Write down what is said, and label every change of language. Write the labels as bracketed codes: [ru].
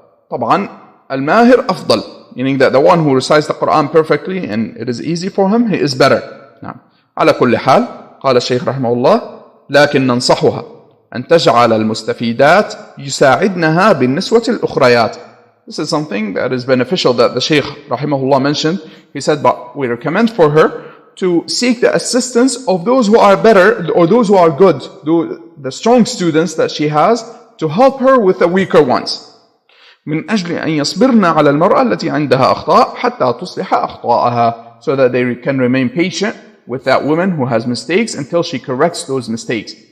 [ar] طبعا الماهر أفضل, [en] meaning that the one who recites the Quran perfectly and it is easy for him, he is better. [ar] نعم. على كل حال قال الشيخ رحمه الله لكن ننصحها أن تجعل المستفيدات يساعدنها بالنسوة الأخريات. [en] This is something that is beneficial that the Shaykh rahimahullah mentioned. He said, but we recommend for her to seek the assistance of those who are better or those who are good, the strong students that she has, to help her with the weaker ones. [ar] من أجل أن يصبرن على المرأة التي عندها أخطاء حتى تصلح أخطاءها, [en] so that they can remain patient with that woman who has mistakes until she corrects those mistakes.